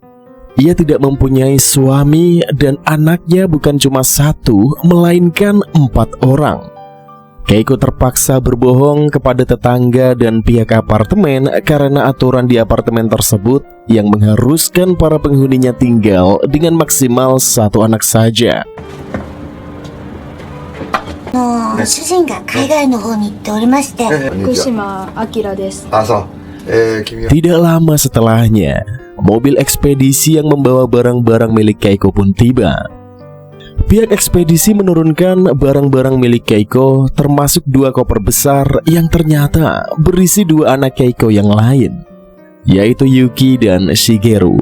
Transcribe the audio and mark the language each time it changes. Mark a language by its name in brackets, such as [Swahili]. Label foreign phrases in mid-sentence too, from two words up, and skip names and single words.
[Indonesian] Ia tidak mempunyai suami dan anaknya bukan cuma satu, melainkan 4 orang. Keiko terpaksa berbohong kepada tetangga dan pihak apartemen karena aturan di apartemen tersebut yang mengharuskan para penghuninya tinggal dengan maksimal 1 anak saja. [Japanese] 主人が海外の方に行っておりまして、福島明です。 [Indonesian] Tidak lama setelahnya, mobil ekspedisi yang membawa barang-barang milik Keiko pun tiba. Pihak ekspedisi menurunkan barang-barang milik Keiko, termasuk 2 koper besar yang ternyata berisi 2 anak Keiko yang lain, yaitu Yuki dan Shigeru.